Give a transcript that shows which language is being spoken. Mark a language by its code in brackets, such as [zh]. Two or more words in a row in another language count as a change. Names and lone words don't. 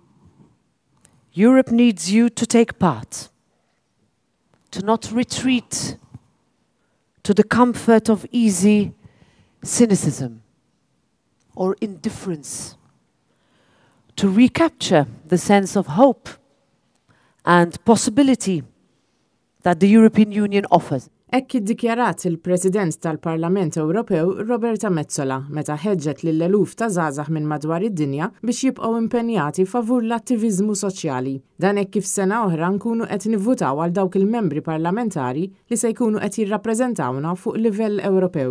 [en] Europe needs you to take part, to not retreat to the comfort of easy cynicism or indifference, to recapture the sense of hope and possibility that the European Union offers. [mt] Hekk iddikjarat il-President tal-Parlament Ewropew Roberta Metsola meta ħeġġet lil eluf ta' żgħażagħ minn madwar id-dinja biex jibqgħu impenjati favur l-attiviżmu soċjali. Dan hekk kif sena oħra nkunu qed nivvutaw għal dawk il-membri parlamentari li se jkunu qed jirrappreżentawna fuq livell Ewropew.